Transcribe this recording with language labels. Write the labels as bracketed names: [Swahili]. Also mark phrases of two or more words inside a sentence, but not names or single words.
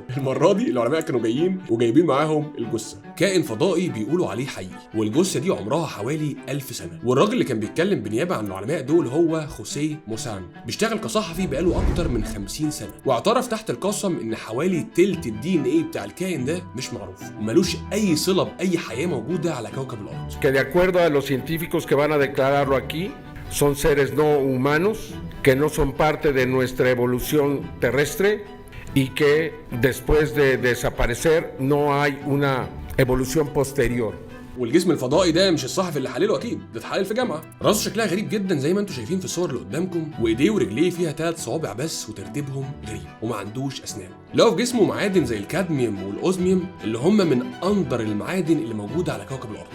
[Arabic] المرة دي العلماء كانوا جايين وجايبين معاهم الجثة، كائن فضائي بيقولوا عليه حقيقي، والجثة دي عمرها حوالي 1000 سنة. والراجل اللي كان بيتكلم بالنيابة عن العلماء دول هو خوسيه موسان، بيشتغل كصحفي بقاله أكتر من 50 سنة، واعترف تحت القسم إن حوالي تلت الدي ان ايه بتاع الكائن ده مش معروف وملوش اي صله باي حياه موجوده على كوكب الارض. [Spanish] Que de acuerdo a los científicos que van a declararlo aquí, son seres no humanos que no son parte de nuestra evolución terrestre y que después de desaparecer no hay una evolución posterior. [Arabic] والجسم الفضائي ده مش الصحفي اللي حلله اكيد، ده اتحلل في جامعه. راسه شكلها غريب جدا زي ما انتم شايفين في الصور اللي قدامكم، وايديه ورجليه فيها 3 صوابع بس وترتيبهم غريب، وما عندوش اسنان. لقوا في جسمه معادن زي الكادميوم والاوزميوم اللي هم من اندر المعادن اللي موجوده على كوكب الارض.